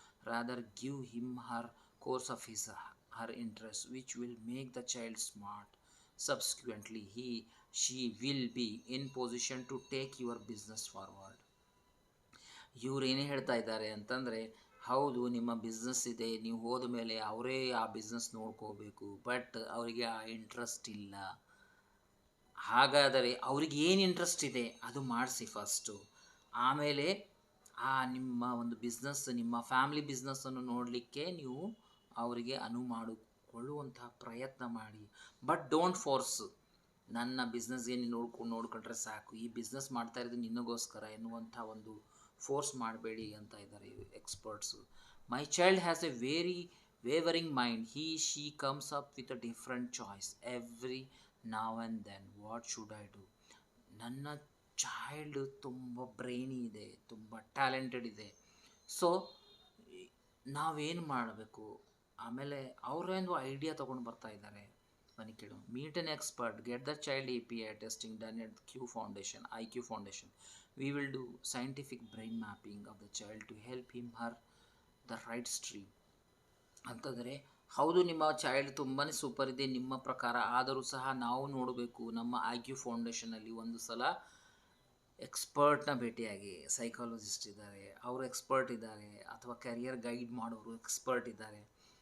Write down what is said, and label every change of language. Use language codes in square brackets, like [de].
[en] Rather, give him her course of her interest, which will make the child smart. Subsequently, she will be in position to take your business forward. [kn] ಇವ್ರು ಏನೇ ಹೇಳ್ತಾ ಇದ್ದಾರೆ ಅಂತಂದರೆ, ಹೌದು ನಿಮ್ಮ business ಇದೆ, ನೀವು ಹೋದ ಮೇಲೆ ಅವರೇ ಆ ಬಿಸ್ನೆಸ್ ನೋಡ್ಕೋಬೇಕು, ಬಟ್ ಅವರಿಗೆ ಆ ಇಂಟ್ರೆಸ್ಟ್ ಇಲ್ಲ. ಹಾಗಾದರೆ ಅವ್ರಿಗೆ ಏನು ಇಂಟ್ರೆಸ್ಟ್ ಇದೆ ಅದು ಮಾಡಿಸಿ ಫಸ್ಟು. ಆಮೇಲೆ ನಿಮ್ಮ ಒಂದು ಬಿಸ್ನೆಸ್, ನಿಮ್ಮ ಫ್ಯಾಮಿಲಿ ಬಿಸ್ನೆಸ್ಸನ್ನು ನೋಡಲಿಕ್ಕೆ ನೀವು ಅವರಿಗೆ ಅನುವು ಮಾಡಿಕೊಳ್ಳುವಂತಹ ಪ್ರಯತ್ನ ಮಾಡಿ. [en] But don't force. [kn] ನನ್ನ ಬಿಸ್ನೆಸ್ಗೆ ನೀನು ನೋಡ್ಕೊಂಡ್ರೆ ಸಾಕು, ಈ ಬಿಸ್ನೆಸ್ ಮಾಡ್ತಾ ಇರೋದು ನಿನಗೋಸ್ಕರ ಎನ್ನುವಂಥ ಒಂದು ಫೋರ್ಸ್ ಮಾಡಬೇಡಿ ಅಂತ ಇದ್ದಾರೆ experts. [en] My child has a very wavering mind. She comes up with a different choice every now and then. What should I do? [kn] ನನ್ನ ಚೈಲ್ಡ್ ತುಂಬ ಬ್ರೈನಿ ಇದೆ, ತುಂಬ ಟ್ಯಾಲೆಂಟೆಡ್ ಇದೆ. ಸೊ ನಾವೇನು ಮಾಡಬೇಕು? ಆಮೇಲೆ ಅವರೇನು ಐಡಿಯಾ ತೊಗೊಂಡು ಬರ್ತಾ ಇದ್ದಾರೆ, ಬನ್ನಿ ಕೇಳು. [en] Meet an expert, get the child API testing done at IQ Foundation. We will do scientific brain mapping of the child to help him her the right stream. [kn] ಅಂತಂದರೆ ಹೌದು, ನಿಮ್ಮ ಚೈಲ್ಡ್ ತುಂಬಾ ಸೂಪರ್ ಇದೆ ನಿಮ್ಮ ಪ್ರಕಾರ, ಆದರೂ ಸಹ ನಾವು ನೋಡಬೇಕು. ನಮ್ಮ IQ ಫೌಂಡೇಶನಲ್ಲಿ ಒಂದು ಸಲ ಎಕ್ಸ್ಪರ್ಟ್ನ ಭೇಟಿಯಾಗಿ, ಸೈಕಾಲಜಿಸ್ಟ್ ಇದ್ದಾರೆ, ಅವರು ಎಕ್ಸ್ಪರ್ಟ್ ಇದ್ದಾರೆ, ಅಥವಾ ಕರಿಯರ್ ಗೈಡ್ ಮಾಡೋರು ಎಕ್ಸ್ಪರ್ಟ್ ಇದ್ದಾರೆ.